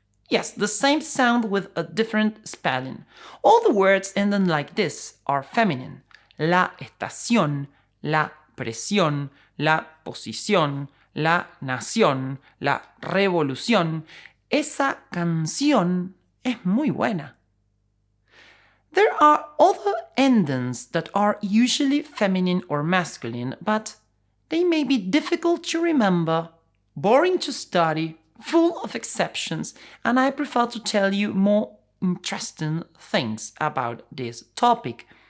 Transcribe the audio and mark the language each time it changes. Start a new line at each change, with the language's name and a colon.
English: Yes, the same sound with a different spelling. All the words ending like this are feminine.
Spanish: La estación, la presión, la posición, la nación, la revolución. Esa canción es muy buena.
English: There are other endings that are usually feminine or masculine, but they may be difficult to remember, boring to study, full of exceptions, and I prefer to tell you more interesting things about this topic.